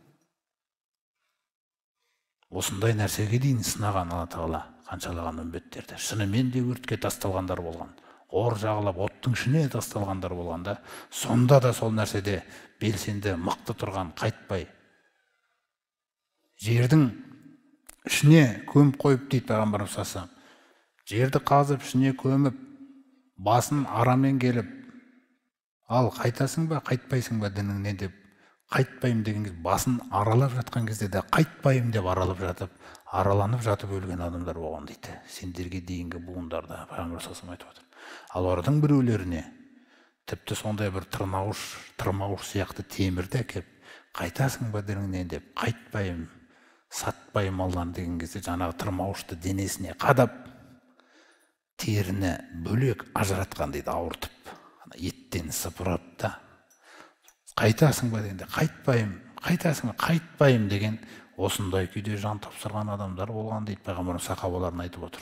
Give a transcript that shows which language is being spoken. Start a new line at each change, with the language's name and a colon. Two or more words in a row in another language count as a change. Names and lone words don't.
Kazakh: Осындай нәрсеге дейін сынаған Алла Тағала қаншалаған үмбеттерді. Шынымен де өртке тасталғандар болған. Ор жағылап, оттың ішіне тасталғандар болғанда, сонда да сол нәрседе белсенді, мықты тұрған, қайтпай. Жердің ішіне көміп қойып дейді пайғамбарымыз
Arabic: صلى الله عليه وسلم.
Kazakh: Жерді қазып, ішіне көміп, басын арамен келіп, ал қайтасың ба, қайтпайсың ба дініңнен деп, қайтпайым деген кезде, басын аралап жатқан кезде де қайтпайым деп араланып жатып өлген адамдар болған дейді. Сендерге дейінгі буындарда пайғамбар
Arabic: صلى الله عليه وسلم
Kazakh: айтып отыр. Ал олардың біреулеріне тіпті сондай бір тырмауыш сияқты темірді әкеп, қайтасың ба дініңнен деп, қайтпайым, сатпайым Алланы деген кезде, жаңағы тырмауышты денесіне қадап, теріні бөлек ажыратқан дейді, ауыртып, еттен сыпырып та, қайтасың ба дегенде, қайтпайым, қайтасың ба, қайтпайым деген осындай күйде жан тапсырған адамдар болған дейді, пайғамбарымыз сахабаларына айтып отыр.